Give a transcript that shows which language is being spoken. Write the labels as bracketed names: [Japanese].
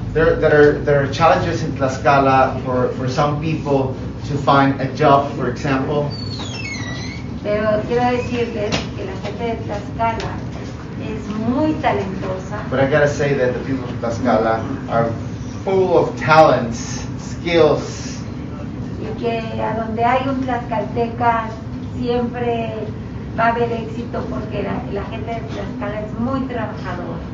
[English] There are challenges in Tlaxcala for some people to find a job, for example. [Spanish] Pero quiero decirles que la gente de Tlaxcala es muy talentosa. [English] But I gotta say that the people of Tlaxcala are full of talents, skills. [Spanish] Y que a donde hay un tlaxcalteca siempre va a haber éxito porque la gente de Tlaxcala es muy trabajadora.